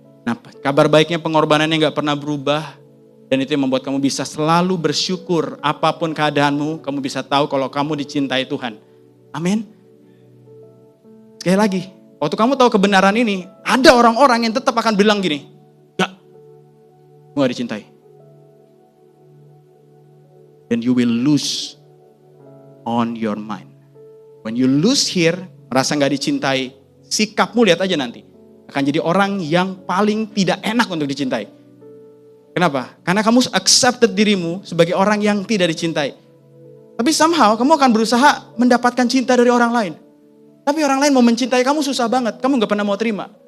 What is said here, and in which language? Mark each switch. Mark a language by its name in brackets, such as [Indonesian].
[Indonesian] Nah, kabar baiknya pengorbanannya gak pernah berubah, dan itu yang membuat kamu bisa selalu bersyukur apapun keadaanmu, kamu bisa tahu kalau kamu dicintai Tuhan. Amin. Sekali lagi, waktu kamu tahu kebenaran ini, ada orang-orang yang tetap akan bilang gini, gak, gue gak dicintai. [English] Then you will lose on your mind. When you lose here, [Indonesian] merasa gak dicintai, sikapmu lihat aja nanti. Akan jadi orang yang paling tidak enak untuk dicintai. Kenapa? Karena kamu accepted dirimu sebagai orang yang tidak dicintai. Tapi somehow kamu akan berusaha mendapatkan cinta dari orang lain. Tapi orang lain mau mencintai kamu susah banget. Kamu gak pernah mau terima.